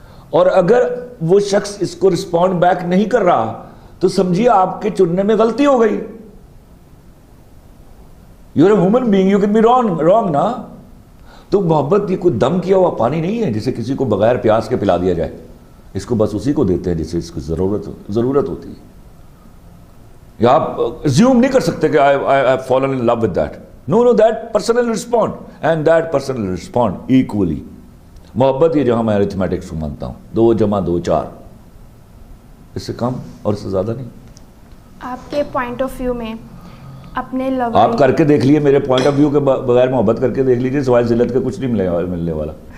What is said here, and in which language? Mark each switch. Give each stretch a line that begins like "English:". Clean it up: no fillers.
Urdu: اور اگر وہ شخص اس کو رسپونڈ بیک نہیں کر رہا تو سمجھیے آپ کے چننے میں غلطی ہو گئی.
English: You are a human being, you can be wrong نا.
Urdu: تو محبت یہ کوئی دم کیا ہوا پانی نہیں ہے جسے کسی کو بغیر پیاس کے پلا دیا جائے. اس کو بس اسی کو دیتے ہیں جسے اس کو ضرورت ہوتی ہے. یا آپ assume نہیں کر سکتے کہ
English: I have fallen in love with that. No, that person will respond and that person will respond equally.
Urdu: محبت یہ جہاں میں arithmetics کو مانتا ہوں, 2 + 2 = 4. اس سے کم اور اس سے زیادہ نہیں. آپ کے پوائنٹ آف ویو میں اپنے لو, آپ کر کے دیکھ لیے, میرے پوائنٹ آف ویو کے بغیر محبت کر کے دیکھ لیجیے, سوائے ذلت کے کچھ نہیں ملنے والا.